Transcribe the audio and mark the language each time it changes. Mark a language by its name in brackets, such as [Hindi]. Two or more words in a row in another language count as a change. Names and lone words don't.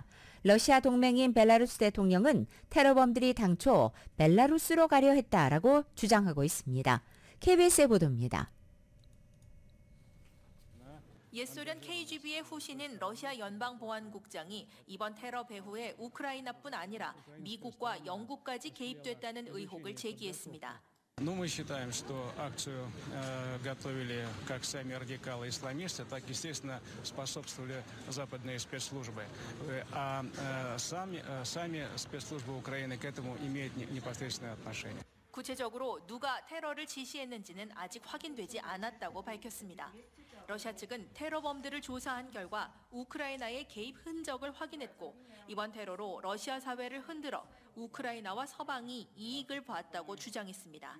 [Korean] 러시아 동맹인 벨라루스 대통령은 테러범들이 당초 벨라루스로 가려 했다라고 주장하고 있습니다. KBS의 보도입니다. 옛소련 KGB의 후신인 러시아 연방보안국장이 이번 테러 배후에 우크라이나뿐 아니라 미국과 영국까지 개입됐다는 의혹을 제기했습니다. [Russian] Ну, мы считаем, что акцию готовили как сами радикалы-исламисты, так, естественно, способствовали западные спецслужбы. А сами спецслужбы Украины к этому имеют непосредственное отношение. [Korean] 구체적으로 누가 테러를 지시했는지는 아직 확인되지 않았다고 밝혔습니다. 러시아 측은 테러범들을 조사한 결과 우크라이나의 개입 흔적을 확인했고 이번 테러로 러시아 사회를 흔들어 우크라이나와 서방이 이익을 봤다고 주장했습니다.